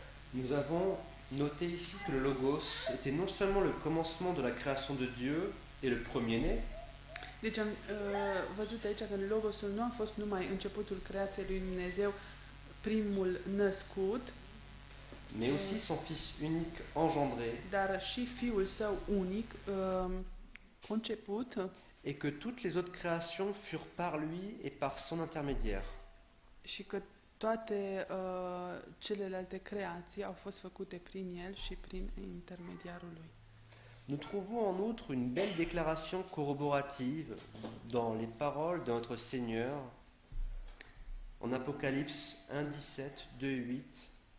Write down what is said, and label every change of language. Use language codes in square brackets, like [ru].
[fr] Nous avons noté ici que le Logos était non seulement le commencement de la création de Dieu et le premier-né, [ro] Deci am văzut aici că Logosul nu a fost numai începutul creației lui Dumnezeu, primul născut, [fr] mais aussi son Fils unique engendré, [ro] dar și Fiul Său unic, conceput, [fr] et que toutes les autres créations furent par lui et par son intermédiaire. [ro] și că toate celelalte creații au fost făcute prin El și prin intermediarul Lui. [fr] Nous trouvons en outre une belle déclaration corroborative dans les paroles de notre Seigneur en Apocalypse 1, 17, 2, 8.